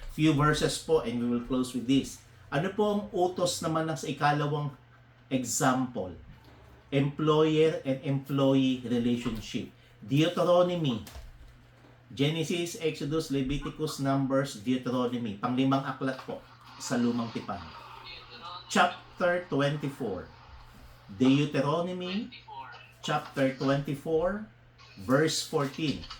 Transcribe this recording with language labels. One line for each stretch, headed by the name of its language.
English: Few verses po and we will close with this.
Filipino: Ano po ang utos naman ng sa ikalawang example?
English: Employer and employee relationship. Deuteronomy. Genesis, Exodus, Leviticus, Numbers, Deuteronomy.
Filipino: Panglimang aklat po sa Lumang Tipan. Chapter 24.
English: Deuteronomy, chapter 24, verse 14.